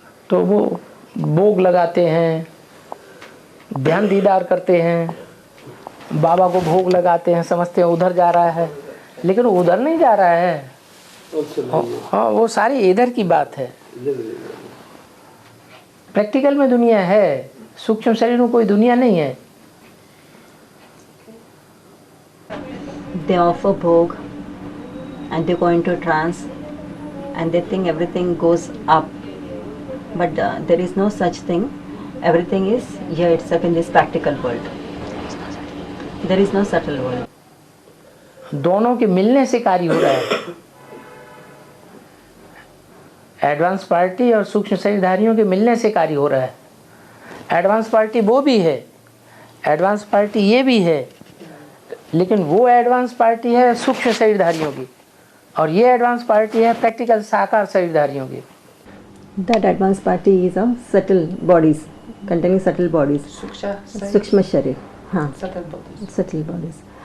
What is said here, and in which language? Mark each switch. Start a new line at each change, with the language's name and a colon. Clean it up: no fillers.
Hindi: तो वो भोग लगाते हैं, ध्यान दीदार करते हैं, बाबा को भोग लगाते हैं, समझते हैं उधर जा रहा है, लेकिन उधर नहीं जा रहा है। हाँ, वो सारी इधर की बात है। प्रैक्टिकल में दुनिया है, सूक्ष्म शरीर में कोई दुनिया नहीं है।
English: They offer bhog and they go into trance and they think everything goes up, but there is no such thing. Everything is here itself in this practical world. There is no subtle world.
Hindi: दोनों के मिलने से कार्य हो रहा है। Advance party और सूक्ष्म शरीरधारियों के मिलने से कार्य हो रहा है। एडवांस पार्टी वो भी है, एडवांस पार्टी ये भी है, लेकिन वो एडवांस पार्टी है सूक्ष्म शरीरधारियों की और ये एडवांस पार्टी है प्रैक्टिकल साकार शरीरधारियों की।
English: That advanced party is of subtle bodies, containing subtle bodies.
Hindi: Sukshma sharir.
English: Subtle bodies.